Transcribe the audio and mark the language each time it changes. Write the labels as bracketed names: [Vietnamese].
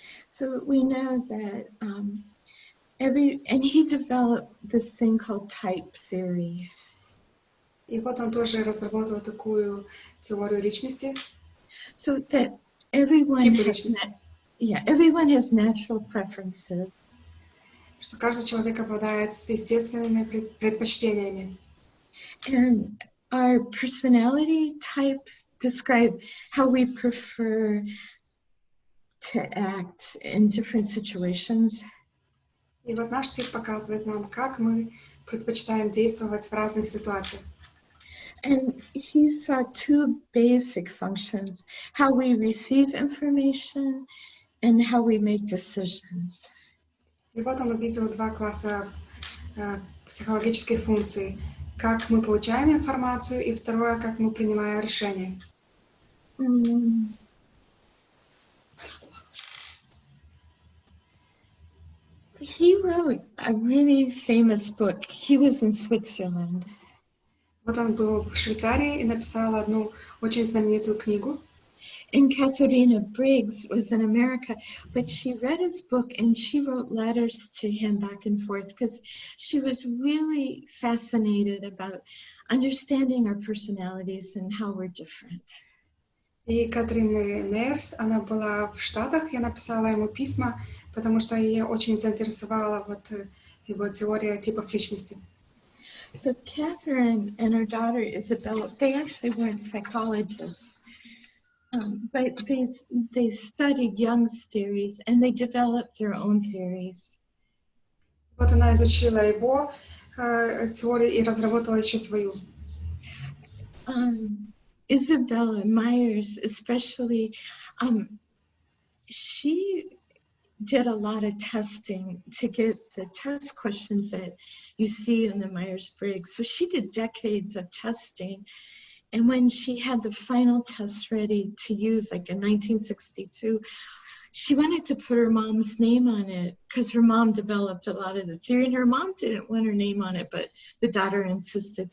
[English] so we know that and he developed this thing called type theory. [Russian] И вот он тоже разработал такую теорию личности. [English] So that everyone [Russian] Типы [English] has [Russian] личности. [English] everyone has natural preferences. [Russian] Что каждый человек обладает естественными предпочтениями. [English] And our personality types describe how we prefer to act in different situations. [Russian] И вот наш тип показывает нам, как мы предпочитаем действовать в разных ситуациях. [English] And he saw two basic functions, how we receive information and how we make decisions. [Russian] И вот он увидел два класса психологических функций. Как мы получаем информацию, и второе, как мы принимаем решения. [English] He wrote a really famous book. He was in Switzerland. [Russian] Вот он был в Швейцарии и написал одну очень знаменитую книгу. [English] And Katharina Briggs was in America, but she read his book and she wrote letters to him back and forth because she was really fascinated about understanding our personalities and how we're different. [Russian] И Катрин Мейерс, она была в Штатах, я написала ему письма, потому что ее очень заинтересовала вот его теория типов личности. [English] So Catherine and her daughter Isabella, they actually weren't psychologists. But they studied Jung's theories and they developed their own theories. [Russian] Вот она изучила его теорию и разработала еще свою. [English] Isabella Myers, especially, she did a lot of testing to get the test questions that you see in the Myers-Briggs. So she did decades of testing. And when she had the final test ready to use, like in 1962, she wanted to put her mom's name on it because her mom developed a lot of the theory, and her mom didn't want her name on it, but the daughter insisted.